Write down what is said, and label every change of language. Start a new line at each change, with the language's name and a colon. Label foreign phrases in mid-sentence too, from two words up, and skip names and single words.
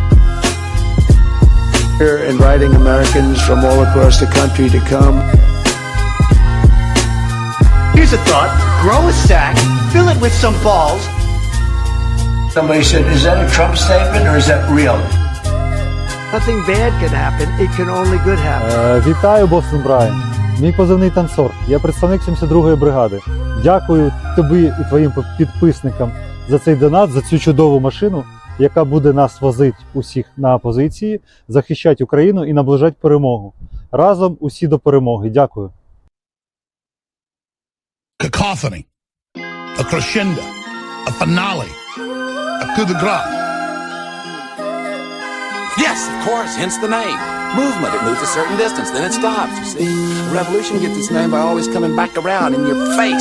English: Inviting Americans from all across the country to come. Here's a thought. Grow a sack, fill it with some balls. Somebody said, is that a Trump statement or is that real? Nothing bad can happen. It can only good happen.
Ukrainian: Вітаю, Бостон Брайан. Мій позивний танцор. Я представник 72-ї бригади. Дякую тобі і твоїм підписникам за цей донат, за цю чудову машину, яка буде нас возити усіх на позиції, захищати Україну і наближати перемогу. Разом усі до перемоги. Дякую.
English: Cacophony, a crescendo, a finale, a
French: coup de grace.
English: Yes, of course, hence the name. Movement, it moves a certain distance, then it stops, you see. Revolution gets its name by always coming back around in your face.